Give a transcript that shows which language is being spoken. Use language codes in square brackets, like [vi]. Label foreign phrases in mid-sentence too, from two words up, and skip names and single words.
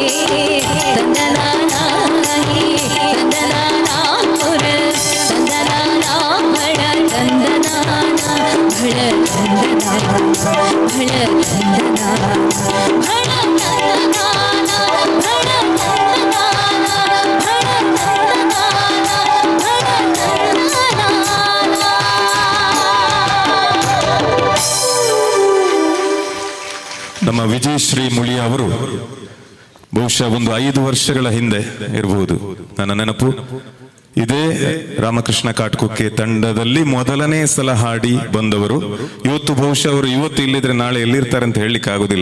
[te] తందనానాయి తందనానా పుర తందనానా భళ తందనానా భళ తందనానా భళ తందనానా భళ తందనానా భళ తందనానా భళ తందనానా భళ తందనానా [kn] ನಮ್ಮ ವಿಜಯಶ್ರೀ ಮುಳಿಯ ಅವರು ಬಹುಶಃ ಒಂದು 5 ವರ್ಷಗಳ ಹಿಂದೆ ಇರಬಹುದು ನನ್ನ ನೆನಪು, ಇದೇ ರಾಮಕೃಷ್ಣ ಕಾಟ್ಕುಕ್ಕೆ ತಂಡದಲ್ಲಿ ಮೊದಲನೇ ಸಲ ಹಾಡಿ ಬಂದವರು. ಇವತ್ತು ಬಹುಶಃ ಅವರು ಇವತ್ತು ಇಲ್ಲಿದ್ರೆ ನಾಳೆ ಎಲ್ಲಿರ್ತಾರೆ ಅಂತ ಹೇಳಲಿಕ್ಕೆ ಆಗುದಿಲ್ಲ.